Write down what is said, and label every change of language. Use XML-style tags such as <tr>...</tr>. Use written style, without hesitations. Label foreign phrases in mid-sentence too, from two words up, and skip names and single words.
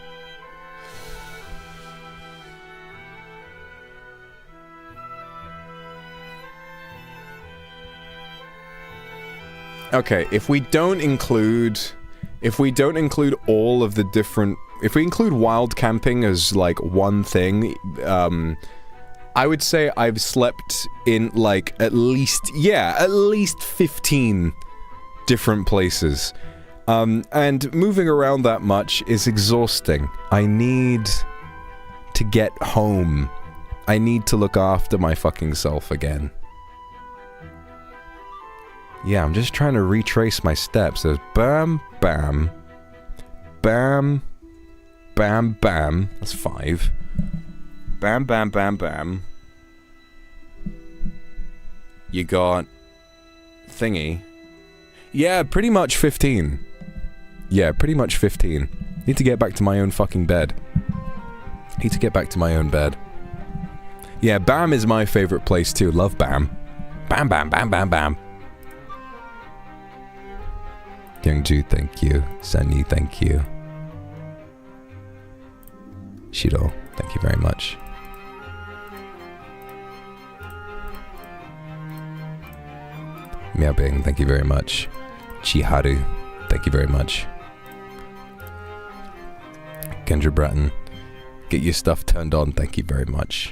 <en>Okay, if we don't include all of the different, if we include wild camping as like one thing, I would say I've slept in like at least 15 different places. And moving around that much is exhausting. I need to get home. I need to look after my fucking self again. Yeah, I'm just trying to retrace my steps. There's bam, bam, bam, bam, bam. That's 5. Bam, bam, bam, bam. You got thingy. Yeah, pretty much 15. Yeah, pretty much 15. Need to get back to my own fucking bed. Yeah, Bam is my favorite place too. Love Bam. Bam, bam, bam, bam, bam. Youngju, thank you. Sunny, thank you. Shiro, thank you very much. Miaobing, thank you very much. Chiharu, thank you very much. Kendra Bratton, get your stuff turned on, thank you very much.</en>